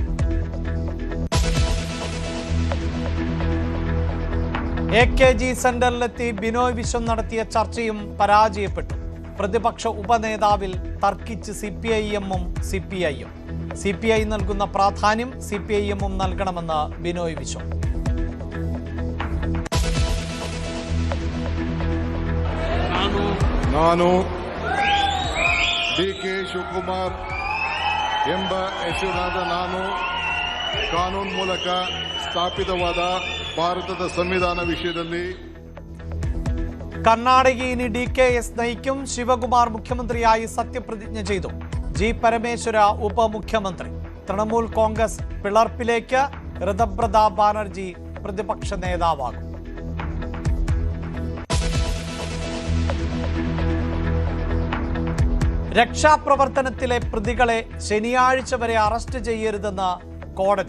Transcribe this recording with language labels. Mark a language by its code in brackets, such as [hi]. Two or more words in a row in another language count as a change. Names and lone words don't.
[ml] AKG സെന്ററിലെത്തി ബിനോയ് വിശ്വം നടത്തിയ ചർച്ചയും പരാജയപ്പെട്ടു. പ്രതിപക്ഷ ഉപനേതാവിൽ തർക്കിച്ച് CPIM-ഉം CPI-യും. CPI നൽകുന്ന പ്രാധാന്യം CPIM-ഉം നൽകണമെന്ന് ബിനോയ് വിശ്വം. [kn] ನಾನು DK ಶಿವಕುಮಾರ್ ಎಂಬ ಹೆಸರಿನಾದ ನಾನು ಕಾನೂನು ಮೂಲಕ ಸ್ಥಾಪಿತವಾದ ಭಾರತದ ಸಂವಿಧಾನ ವಿಷಯದಲ್ಲಿ [ml] കർണാടകയിൽ ഇനി DKS നയിക്കും. ശിവകുമാർ മുഖ്യമന്ത്രിയായി സത്യപ്രതിജ്ഞ ചെയ്തു. G. പരമേശ്വര ഉപമുഖ്യമന്ത്രി. തൃണമൂൽ കോൺഗ്രസ് പിളർപ്പിലേക്ക്. ഋതപ്രതാപ് ബാനർജി പ്രതിപക്ഷ നേതാവാകും. രക്ഷാപ്രവർത്തനത്തിലെ പ്രതികളെ ശനിയാഴ്ച വരെ അറസ്റ്റ് ചെയ്യരുതെന്ന് കോടതി.